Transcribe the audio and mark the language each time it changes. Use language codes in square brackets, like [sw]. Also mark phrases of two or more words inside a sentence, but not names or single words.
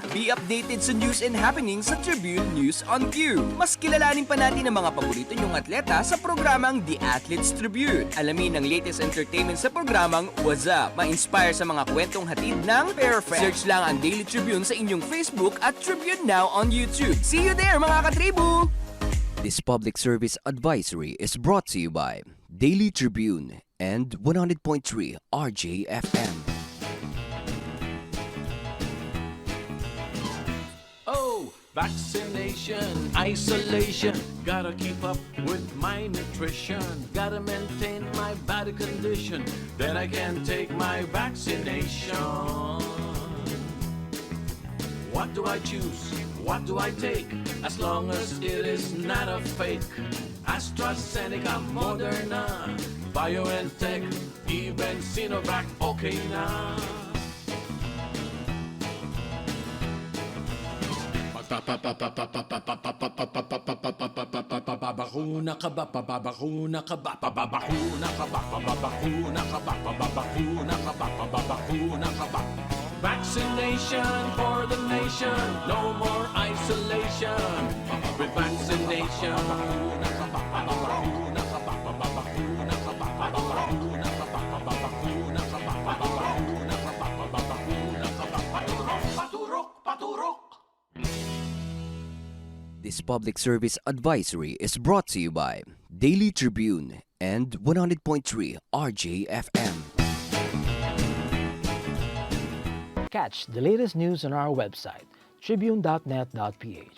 [en] Be updated sa news and happenings sa Tribune News on Q. [tl] Mas kilalanin pa natin ang mga paborito nyong atleta sa programang The Athletes Tribune. Alamin ang [en] latest entertainment [tl] sa programang What's Up. Ma-inspire sa mga kwentong hatid ng Perfect. Search lang ang Daily Tribune sa inyong Facebook at Tribune Now on YouTube. See you there, mga katribu! [en] This public service advisory is brought to you by Daily Tribune and 100.3 RJFM. Oh, vaccination, isolation. Gotta keep up with my nutrition. Gotta maintain my body condition. Then I can take my vaccination. What do I choose? What do I take? As long as it is not a fake. AstraZeneca, Moderna, BioNTech, even Sinovac, [tl] okay na. Babakuna ka ba? Babakuna ka ba? Babakuna ka ba? Babakuna ka ba? Babakuna ka ba? Babakuna ka ba? [en] Vaccination for the nation, no more isolation. With vaccination, [tl] babakuna ka ba? Babakuna ka ba? Babakuna ka ba? Babakuna ka ba? Babakuna ka ba? Babakuna ka ba? Babakuna ka ba? Paturok, paturok, paturok. [en] This public service advisory is brought to you by Daily Tribune and 100.3 RJFM. Catch the latest news on our website, tribune.net.ph.